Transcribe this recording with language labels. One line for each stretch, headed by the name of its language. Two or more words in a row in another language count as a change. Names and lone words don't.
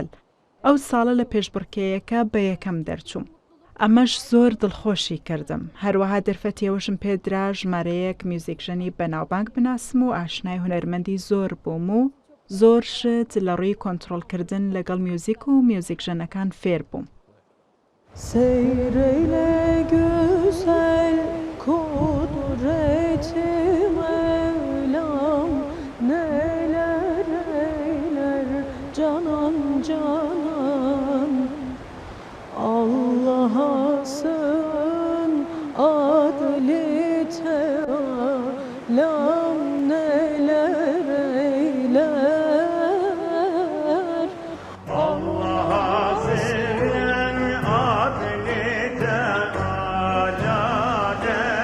Central Kurdish: ئەو ساڵە لە پێشبڕکەیەکە بە یەکەم دەرچووم. ئەمەش زۆر دڵخۆشی کردم. هەروەها دەرفەتیەوەشم پێدرا ژمارەیەک میوزیکژەنی بەناوبانگ بناسم و ئاشنای هونەرمەندی زۆر بووم و زۆر شت لە ڕووی کۆنتترۆلکردن لەگەڵ میوزیک و میوزیکژەنەکان فێر بووم.
Turkish: Seyreyle güzel kudreti Mevlam neler eyler canan canan Allah'a sığın adli tealam neler eyler Allah'a